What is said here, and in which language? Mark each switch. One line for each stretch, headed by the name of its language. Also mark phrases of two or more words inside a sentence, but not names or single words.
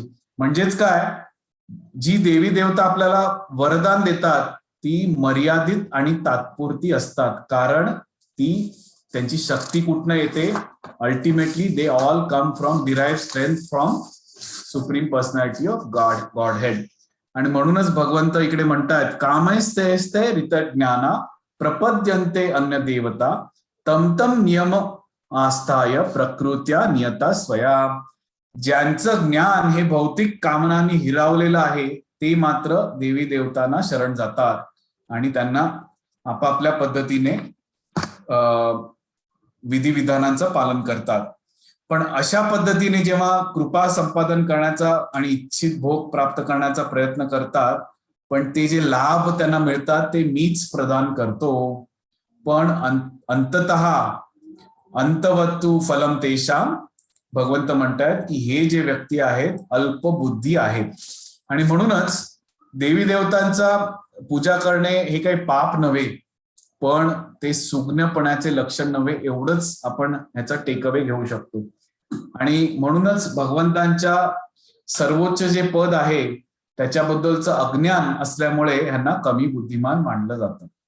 Marathi: म्हणजेच काय, जी देवी देवता आपल्याला वरदान देतात ती मर्यादित आणि तात्पुरती असतात, कारण ती त्यांची शक्ती कुठनं येते,
English: ultimately they all come from derive strength from supreme personality of God head.
Marathi: आणि म्हणूनच भगवंत इकडे म्हणतात
Sanskrit: कामैस्ते रित ज्ञाना प्रपद्यन्ते अन्य देवता तम तम नियम आस्थाय प्रकृत्या नियता स्वया.
Marathi: ज्यांचं ज्ञान हे भौतिक कामनांनी हिरावलेलं आहे ते मात्र देवी देवतांना शरण जातात आणि त्यांना आपापल्या पद्धतीने विधिविधानांचं पालन करतात. पण अशा पद्धतीने जेव्हा कृपा संपादन करण्याचा आणि इच्छित भोग प्राप्त करण्याचा प्रयत्न करतात, पण ते जे लाभ त्यांना मिळतात ते मीच प्रदान करतो.
Sanskrit: पण अंततः अंतवत्तु फलम तेषाम,
Marathi: भगवंत म्हणतात की हे जे व्यक्ती आहेत अल्पबुद्धी आहेत. आणि म्हणूनच देवी देवतांचा पूजा करणे हे काही पाप नव्हे, पण ते सुज्ञपणाचे लक्षण नव्हे, एवढंच आपण ह्याचा टेकअवे घेऊ शकतो. आणि म्हणूनच भगवंतांच्या सर्वोच्च जे पद आहे त्याच्याबद्दलचं अज्ञान असल्यामुळे ह्यांना कमी बुद्धिमान मानलं जातं.